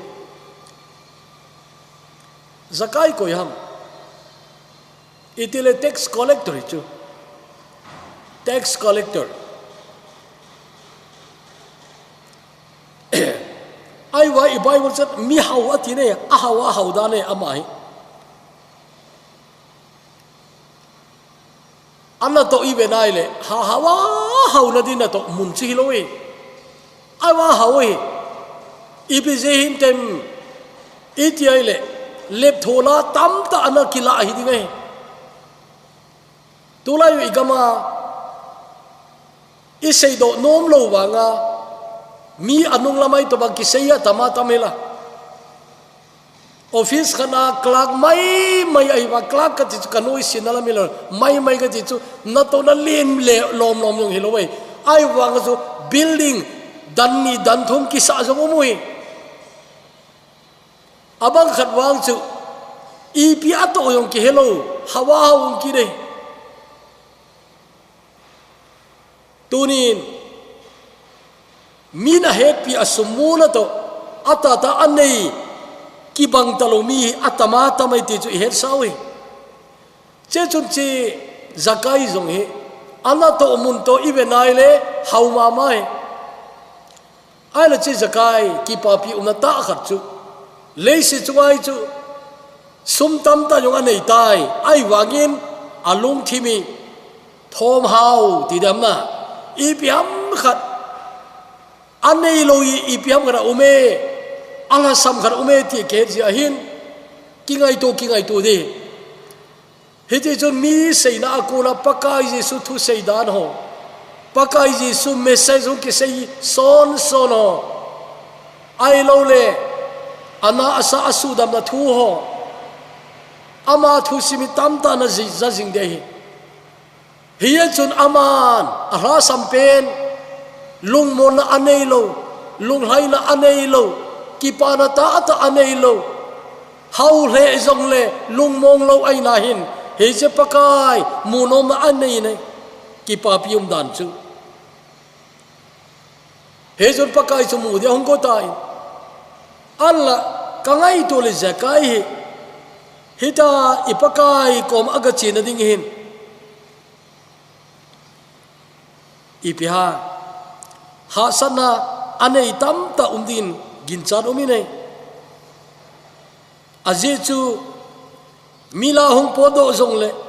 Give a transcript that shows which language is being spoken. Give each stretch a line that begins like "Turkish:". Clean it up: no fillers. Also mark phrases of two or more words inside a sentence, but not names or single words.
Thado Chin: zakai ko yam itile
English: tax collector
Thado Chin: chu
English: tax collector
Thado Chin: ai wa I bible chat mi hau atine ahawa haudane amai anna to ibe naile ha hawa hauna dina to mun chi loe ai wa hawe ibe je him tem itiaile lep thola tam ta ana kila hi dingai tulai igama isei do nom lo wanga mi anung lamai to bang kiseya tama tamela office khana clerk mai ai wa clerk ka ti kanoi sinala milo mai ka ti chu na to na len le lom yong hilowai ai wanga chu building dan ni dan thum ki sa zo mui abang khat wang chu ipi ato yong ki hello hawa hong ki de tunin mina happy asumuna to atata anei kibang talomi atama tamai ti chu her sawi che chun chi zakai zong he ana to mun to ibenaile hauma mai ala chi zakai ki papi unata khat chu leisi chuai chu sum tam ta yong anei tai ai wangin alung thimi thom hau ti dam na ipiam khat anei loi ipiam gara ume ala sam khar ume ti ke ji ahin kingai to de hete chon mi seina akula pakai jesu thu seidan ho pakai jesu message ho ki sei son ho ai lo le ana asa asu dam na thu ho ama thu simi tam ta na ji za jing de hiya chun aman ara sampen lung mon na anei lo lung hai na anei lo ki pa na ta ata anei lo hau le zong le lung mong lo ai na hin he che pakai mu nom na anei ne ki pa pium dan chu he chun pakai chu mu de hong ko tai alla kangai to le zakai hita ipakai kom aga chin na ding hin ipiha hasana anei tam ta umdin ginchan umine ajechu mila hong podo zongle